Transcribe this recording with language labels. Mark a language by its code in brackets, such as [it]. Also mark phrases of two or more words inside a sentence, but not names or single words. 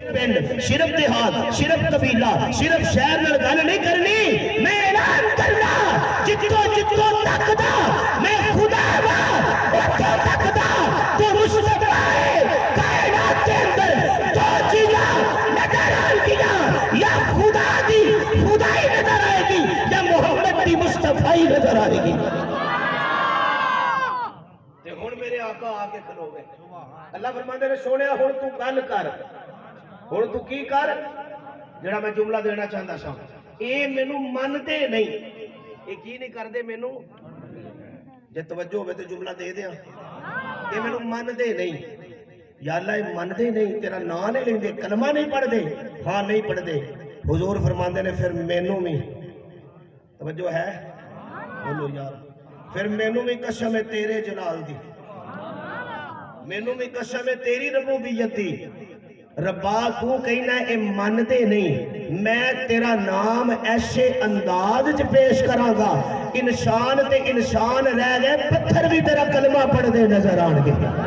[pa] پنڈ صرف دیہات صرف قبیلہ صرف شہر نال گل نہیں کرنی میں اعلان کرنا جتوں جتوں تک دا میں خدا وا اتوں تک دا تو مصطفیٰ ہے کائنات کے اندر دو چیزاں نظر آئے گی یا خدا دی خدائی نظر آئے گی یا محمد دی مصطفیٰ نظر آئے گی ہن میرے آقا آکے کھلو گے اللہ فرماندے نے سونیا ہن تو گل کر ہن تو کی کر جڑا میں جملہ دینا چاہتا سا اے مینوں مندے نہیں اے کی نہیں کردے مینوں جے توجہ ہوے تے جملہ دے دیاں اے مینوں مندے نہیں یا اللہ اے مندے نہیں تیرا نام نہیں لیندے کلمہ نہیں پڑھ دے ہاں نہیں پڑھ دے حضور فرماندے نے پھر مینوں بھی توجہ ہے بولو یار پھر مینوں بھی قسم ہے تیرے جلال دی مینوں بھی قسم ہے تیری ربوبیت دی ربا تو کہنا اے مانتے نہیں میں تیرا نام ایسے انداز چ پیش کراں گا انسان تے انسان رہ گئے پتھر بھی تیرا کلمہ پڑھ دے نظر آن گے